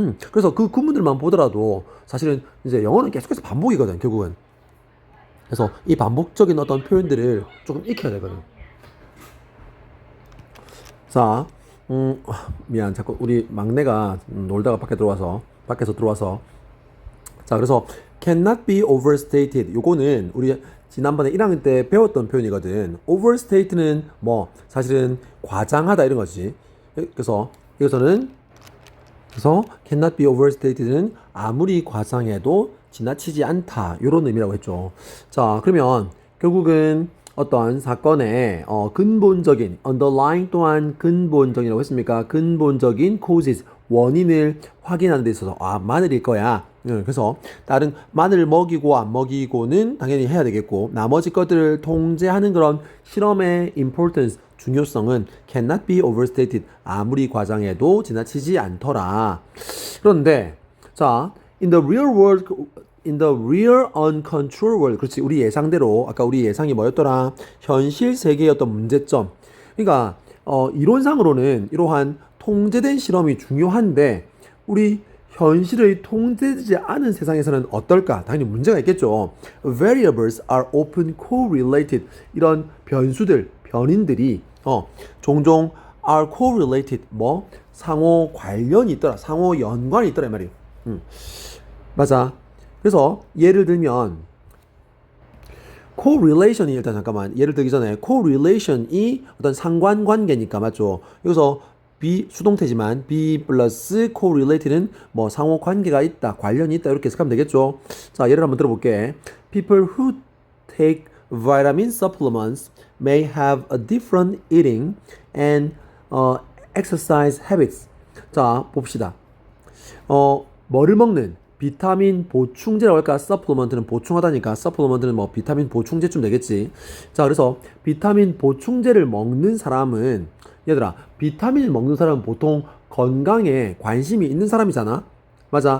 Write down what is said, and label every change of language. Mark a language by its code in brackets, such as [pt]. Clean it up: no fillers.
[ko] 그래서 그 구문들만 보더라도 사실은 이제 영어는 계속해서 반복이거든, 결국은. 그래서 이 반복적인 어떤 표현들을 조금 익혀야 되거든. 자, 미안. 자꾸 우리 막내가 놀다가 밖에서 들어와서. 자, 그래서 [en] cannot be overstated. [ko] 요거는 우리 지난번에 1학년 때 배웠던 표현이거든. overstate는 뭐 사실은 과장하다 이런 거지. 그래서 이것은 [en] cannot be overstated [ko] 는 아무리 과장해도 지나치지 않다 이런 의미라고 했죠. 자, 그러면 결국은 어떤 사건의 근본적인 underlying 또한 근본적이라고 했습니까? 근본적인 causes 원인을 확인하는 데 있어서 마늘일 거야. 그래서 다른 마늘을 먹이고 안 먹이고는 당연히 해야 되겠고 나머지 것들을 통제하는 그런 실험의 importance 중요성은 [en] cannot be overstated [ko] 아무리 과장해도 지나치지 않더라. 그런데 자 [en] in the real world in the real uncontrolled world. [ko] 그렇지. 우리 예상대로 아까 우리 예상이 뭐였더라? 현실 세계의 어떤 문제점. 그러니까 이론상으로는 이러한 통제된 실험이 중요한데 우리 현실의 통제되지 않은 세상에서는 어떨까? 당연히 문제가 있겠죠. [en] Variables are often correlated. [ko] 이런 변수들, 변인들이 종종 [en] are correlated. [ko] 뭐 상호 관련이 있더라. 상호 연관이 있더라 이 말이에요. 맞아. 그래서 예를 들면 correlation이 일단 잠깐만 예를 들기 전에 correlation이 어떤 상관관계니까 맞죠? 여기서 be 수동태지만 be 플러스 correlated는 뭐 상호 관계가 있다, 관련이 있다 이렇게 해석하면 되겠죠? 자, 예를 한번 들어볼게. [en] People who take vitamin supplements may have a different eating and exercise habits. [ko] 자, 봅시다. 뭐를 먹는 비타민 보충제라고 할까? 서플리먼트는 보충하다니까 서플리먼트는 뭐 비타민 보충제쯤 되겠지. 자, 그래서 비타민 보충제를 먹는 사람은 얘들아, 비타민을 먹는 사람은 보통 건강에 관심이 있는 사람이잖아. 맞아.